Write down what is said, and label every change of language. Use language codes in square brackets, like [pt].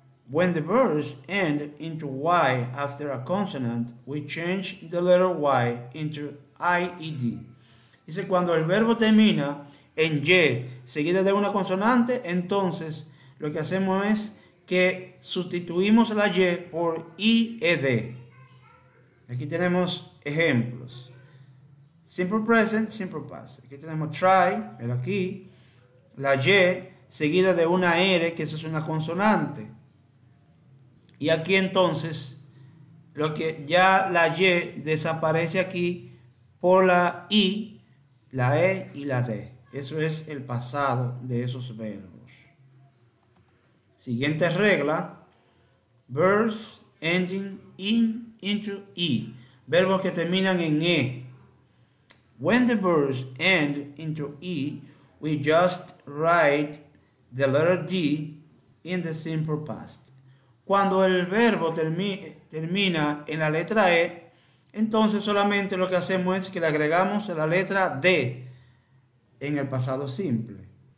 [en] When the verbs end into Y after a consonant, we change the letter Y into IED. [es] Dice, cuando el verbo termina en Y, seguida de una consonante, entonces lo que hacemos es que sustituimos la Y por IED. Aquí tenemos ejemplos. Simple present, simple past. Aquí tenemos try, pero aquí la Y seguida de una R, que eso es una consonante. Y aquí entonces, lo que ya la Y desaparece aquí por la I la E y la D. Eso es el pasado de esos verbos. Siguiente regla. [en] Verbs ending into E. [es] Verbos que terminan en E. [en] When the verbs end into E, we just write the letter D in the simple past. [es] Cuando el verbo termina en la letra E, entonces solamente lo que hacemos es que le agregamos la letra D en el pasado simple.